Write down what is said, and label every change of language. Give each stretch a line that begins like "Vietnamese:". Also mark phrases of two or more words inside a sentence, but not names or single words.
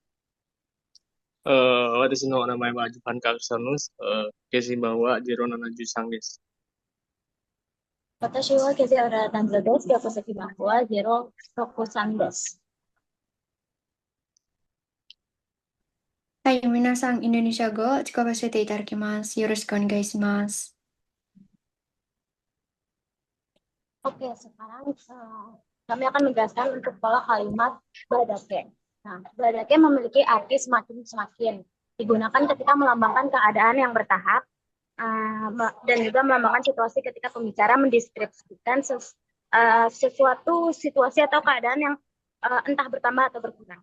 Japanese: 私の名前はジュパン・カルソヌス、消し番は0713です。私はケゼオラタンザです。学籍番号は063です。はい、皆さん、インドネシア語を使わせていただきます。よろしくお願いします。
Indonesian: Oke, sekarang kami akan menjelaskan untuk pola kalimat badake. Nah, badake memiliki arti semakin-semakin. Digunakan ketika melambangkan keadaan yang bertahap dan juga melambangkan situasi ketika pembicara mendeskripsikan sesuatu situasi atau keadaan yang entah bertambah atau berkurang.